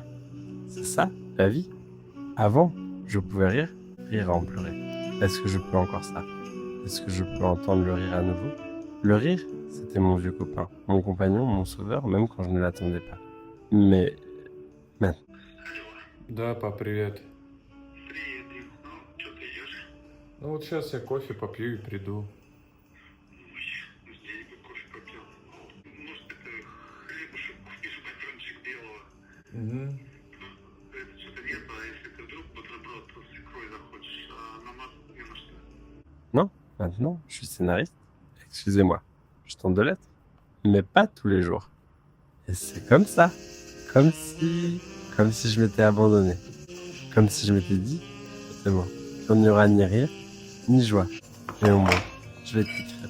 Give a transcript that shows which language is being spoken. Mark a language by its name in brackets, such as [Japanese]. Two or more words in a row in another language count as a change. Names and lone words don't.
[French] C'est ça, la vie. Avant, je pouvais rire, rire à en pleurer. Est-ce que je peux encore ça? Est-ce que je peux entendre le rire à nouveau? Le rire, c'était mon vieux copain, mon compagnon, mon sauveur, même quand je ne l'attendais pas. Mais maintenant, [Russian] Да, пап, привет. Привет, Дим. Ну, что ты идешь? Ну вот сейчас я кофе попью и приду. Ну, я бы кофе попил. Может, это хлебушек купишь, батончик белого? Угу. Это что-то нет, а если ты вдруг бутерброд с икрой захочешь, а намазать не на что? [French] non, maintenant, je suis scénariste. Excusez-moi, je tente de l'être, mais pas tous les jours. Et c'est comme ça, comme si, comme si je m'étais abandonné, comme si je m'étais dit, c'est bon, il n'y aura ni rire, ni joie, mais au moins, je vais t'écrire.